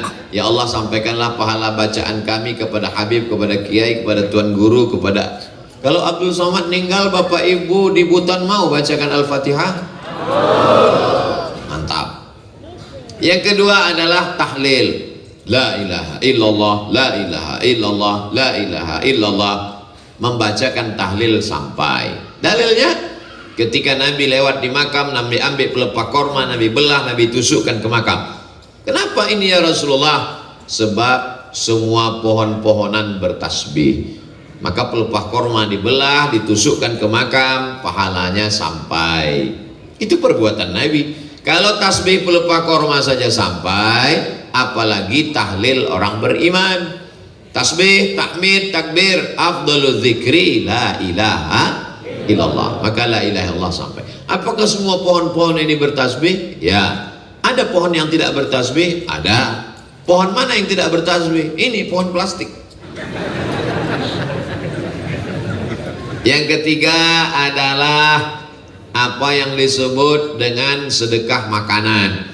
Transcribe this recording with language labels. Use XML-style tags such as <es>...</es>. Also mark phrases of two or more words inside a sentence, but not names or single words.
<id>Ya Allah, sampaikanlah pahala bacaan kami kepada Habib, kepada Kiai, kepada Tuan Guru, kepada... Kalau Abdul Somad meninggal, Bapak Ibu di Buton mau bacakan Al-Fatihah? Mantap. Yang kedua adalah tahlil.</id> <ar>لا إله إلا الله، لا إله إلا الله، لا إله إلا الله.</ar> <id>Membacakan tahlil sampai. Dalilnya, ketika Nabi lewat di makam, Nabi ambil pelepah korma, Nabi belah, Nabi tusukkan ke makam. Kenapa ini</id> <ar>يا رسول الله?</ar> <id>Sebab semua pohon-pohonan bertasbih. Maka pelepah korma dibelah, ditusukkan ke makam, pahalanya sampai. Itu perbuatan Nabi. Kalau tasbih pelepah korma saja sampai, apalagi tahlil orang beriman. Tasbih, tahmid, takbir,</id> <ar>أفضل الذكر لا إله إلا الله.</ar> <id>Maka</id> <ar>لا إله إلا الله</ar> <id>sampai. Apakah semua pohon-pohon ini bertasbih? Ya. Ada pohon yang tidak bertasbih? Ada. Pohon mana yang tidak bertasbih? Ini pohon plastik. Yang ketiga adalah apa yang disebut dengan sedekah makanan.</id>